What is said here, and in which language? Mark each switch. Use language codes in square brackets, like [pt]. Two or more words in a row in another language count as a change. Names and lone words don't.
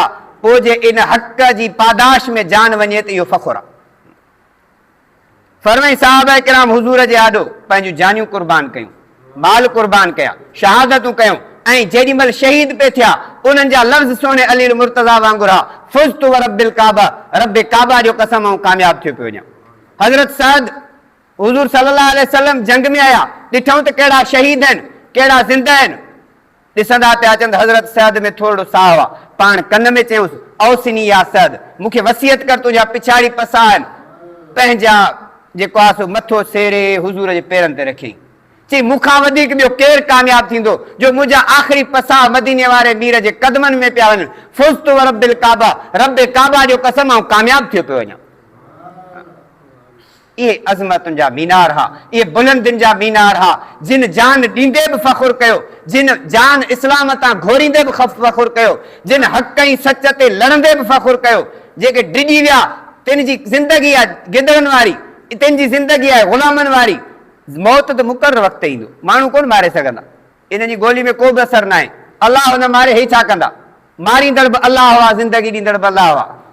[sd] पोइ जे इन हक़ जी पादाश में जान वञे त इहो फ़ख़ुरु आहे। फरमाई साहबा किराम हुज़ूर जे आॾो पंहिंजूं जानियूं क़ुर्बान कयूं, माल क़ुर्बान कया, शहादतूं कयूं। ऐं जेॾी महिल शहीद पे थिया, उन्हनि जा लफ़्ज़ सोने अली मुर्तज़ा वांगुरु आहे, [ar] فزت ورب الكعبة, [sd] रब काबा जो कसम ऐं कामयाब थियो पियो वञा। हज़रत सअद [ur] حضور صلی اللہ علیہ وسلم جنگ میں آیا [sd] ॾिठऊं त कहिड़ा शहीद आहिनि कहिड़ा ज़िंदा आहिनि ॾिसंदा पिया अचनि त हज़रत सैद में थोरो साह आहे पाण कन में चयूंसि [ar] أوصني يا سعد [sd] मूंखे वसियत कर तुंहिंजा पिछाड़ी पसा आहिनि पंहिंजा जेको आहे सो मथो सेरे हुज़ूर जे पेरनि ते रखी चई मूंखां वधीक ॿियो केरु कामयाबु थींदो जो मुंहिंजा आख़िरी पसा मदीने वारे मीर जे क़दमनि में पिया वञनि [ar] فزت ورب الكعبة [sd] रब काबा जो कसम आऊं कामयाबु थियो पियो वञा इहे अज़मतुनि जा मीनार हा इहे बुलंदियुनि जा मीनार हा जिन जान ॾींदे बि फ़ख़ुरु कयो जिन जान इस्लाम तां घोरींदे बि फ़ख़ुरु कयो जिन हक़ ऐं सच ते लड़ंदे बि फ़ख़ुरु कयो जेके डिॼी विया तिन जी ज़िंदगी आहे गिदड़नि वारी तिन जी ज़िंदगी आहे ग़ुलामनि वारी मौत त मुक़ररु वक़्तु ईंदो माण्हू कोन मारे सघंदा इन जी गोली में को बि असरु न आहे अलाह हुन मारे हे छा कंदा मारींदड़ बि अलाह हुआ ज़िंदगी ॾींदड़ बि अलाह हुआ